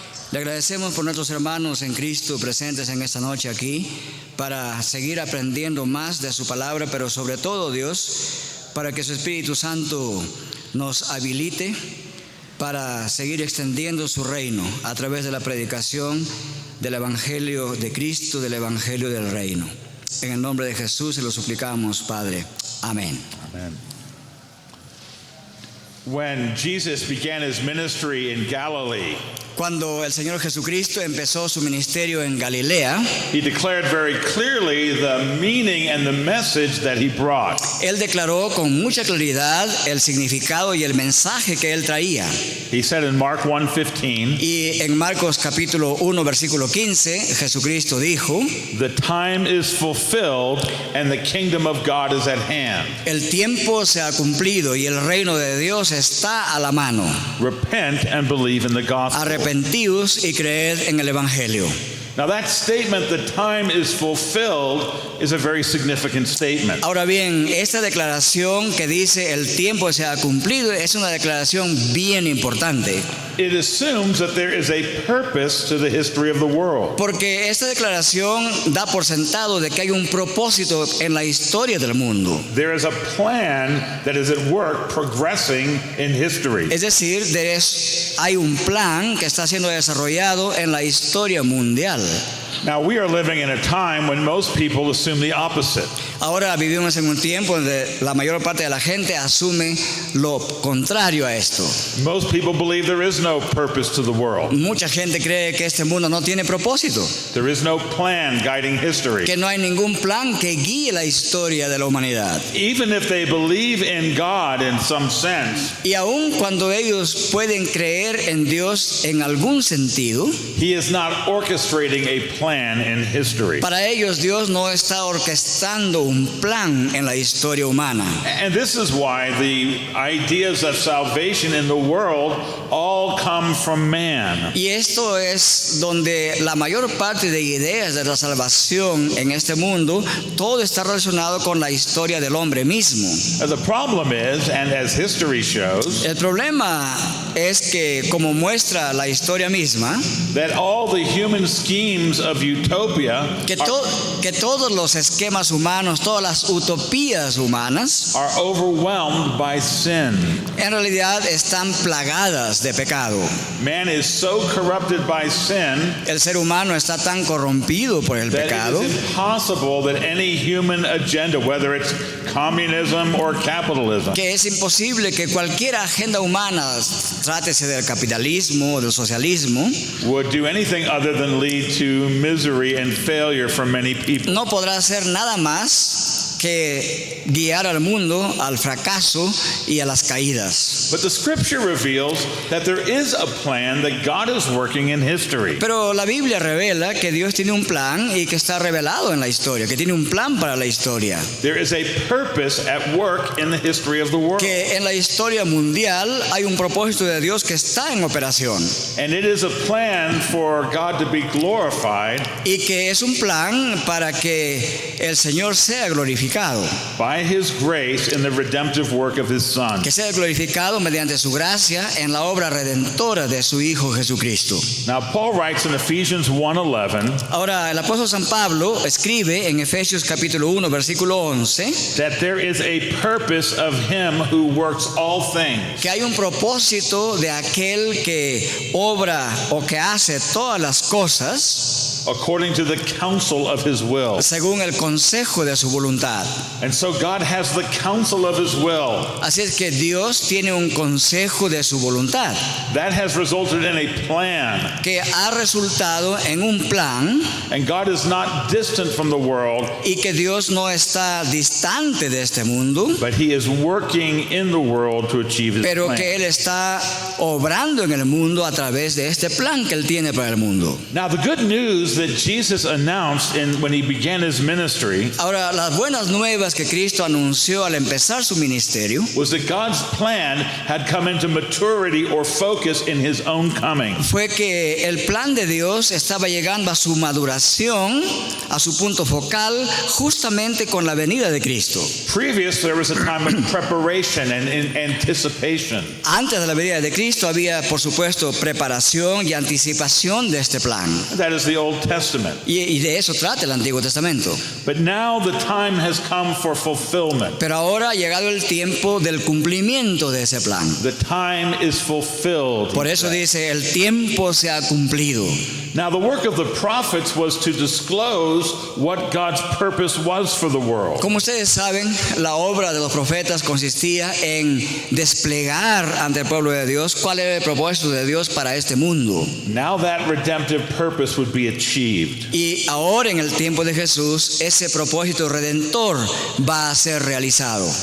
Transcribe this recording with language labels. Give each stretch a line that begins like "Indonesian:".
Spanish: Le agradecemos por nuestros hermanos en Cristo presentes en esta noche aquí para seguir aprendiendo más de su palabra, pero sobre todo, Dios, para que su Espíritu Santo nos habilite para seguir extendiendo su reino a través de la predicación del Evangelio de Cristo, del Evangelio del reino. En el nombre de Jesús se lo suplicamos, Padre. Amén.
English: Amen. When Jesus began his ministry in Galilee,
Spanish: Cuando el Señor Jesucristo empezó su ministerio en Galilea,
English: he declared very clearly the meaning and the message that he brought.
Spanish: Él declaró con mucha claridad el significado y el mensaje que Él traía.
English: He said in Mark 1:15,
Spanish: Y en Marcos capítulo 1, versículo 15, Jesucristo dijo:
English: "The time is fulfilled and the kingdom of God is at hand.
Spanish: el tiempo se ha cumplido y el reino de Dios está a la mano.
English: Repent and believe in the gospel."
Spanish: Arrepentíos y creed en el Evangelio.
English: Now that statement, "the time is fulfilled," is a very significant statement.
Spanish: Ahora bien, esta declaración que dice el tiempo se ha cumplido es una declaración bien importante,
English: It assumes that there is a purpose to the history of the world.
Spanish: porque esta declaración da por sentado de que hay un propósito en la historia del mundo.
English: There is a plan that is at work progressing in history.
Spanish: Es decir, hay un plan que está siendo desarrollado en la historia mundial.
English: Now we are living in a time when most people assume the opposite.
Spanish: Ahora vivimos en un tiempo donde la mayor parte de la gente asume lo contrario a esto.
English: Most people believe there is no purpose to the world.
Spanish: Mucha gente cree que este mundo no tiene propósito,
English: There is no plan guiding history.
Spanish: que no hay ningún plan que guíe la historia de la humanidad.
English: Even if they believe in God in some sense,
Spanish: Y aun cuando ellos pueden creer en Dios en algún sentido,
English: He is not orchestrating a plan in history.
Spanish: para ellos Dios no está orquestando un plan en la historia humana.
English: And this is why the ideas of salvation in the world all come from man.
Spanish: Y esto es donde la mayor parte de ideas de la salvación en este mundo, todo está relacionado con la historia del hombre mismo.
English: The problem is, and as history shows,
Spanish: El problema es que, como muestra la historia misma,
English: that all the human schemes of utopia
Spanish: que todos los esquemas humanos, todas las utopías humanas,
English: are overwhelmed by sin.
Spanish: en realidad están plagadas de pecado.
English: Man is so corrupted by sin
Spanish: El ser humano está tan corrompido por el
English: that
Spanish: pecado
English: it is impossible that any human agenda, whether it's communism or capitalism,
Spanish: que es imposible que cualquier agenda humana, trátese del capitalismo o del socialismo,
English: would do anything other than lead to misery and failure for many people.
Spanish: no podrá hacer nada más que guiar al mundo al fracaso y a las caídas.
English: But the scripture reveals that there is a plan that God is working in history.
Spanish: Pero la Biblia revela que Dios tiene un plan y que está revelado en la historia, que tiene un plan para la historia,
English: There is a purpose at work in the history of the world.
Spanish: que en la historia mundial hay un propósito de Dios que está en operación
English: And it is a plan for God to be glorified
Spanish: y que es un plan para que el Señor sea glorificado,
English: by His grace in the redemptive work of His Son.
Spanish: que sea glorificado mediante su gracia en la obra redentora de su Hijo Jesucristo.
English: Now, Paul writes in Ephesians 1:11
Spanish: Ahora, el apóstol San Pablo escribe en Efesios capítulo 1, versículo 11,
English: that there is a purpose of Him who works all things
Spanish: que hay un propósito de aquel que obra o que hace todas las cosas
English: according to the counsel of His will.
Spanish: según el consejo de su voluntad.
English: And so God has the counsel of His will.
Spanish: Así es que Dios tiene un consejo de su voluntad
English: That has resulted in a plan.
Spanish: que ha resultado en un plan,
English: And God is not distant from the world,
Spanish: y que Dios no está distante de este mundo,
English: but He is working in the world to achieve His
Spanish: pero
English: plan.
Spanish: que Él está obrando en el mundo a través de este plan que Él tiene para el mundo.
English: Now, the good news news that Jesus announced when he began his ministry
Spanish: Ahora, las buenas nuevas que Cristo anunció al empezar su ministerio
English: was that God's plan had come into maturity or focus in his own coming.
Spanish: fue que el plan de Dios estaba llegando a su maduración, a su punto focal, justamente con la venida de Cristo.
English: Previous, there was a time of preparation and anticipation.
Spanish: Antes de la venida de Cristo había, por supuesto, preparación y anticipación de este plan.
English: That is the Old Testament.
Spanish: Y de eso trata el Antiguo Testamento.
English: But now the time has come for fulfillment.
Spanish: Pero ahora ha llegado el tiempo del cumplimiento de ese plan.
English: The time is fulfilled.
Spanish: Por eso dice, el tiempo se ha cumplido.
English: Now, the work of the prophets was to disclose what God's purpose was for the world.
Spanish: Como ustedes saben, la obra de los profetas consistía en desplegar ante el pueblo de Dios cuál era el propósito de Dios para este mundo.
English: Now that redemptive purpose would be achieved.
Spanish: Y ahora en el tiempo de Jesús, ese propósito redentor va a ser realizado.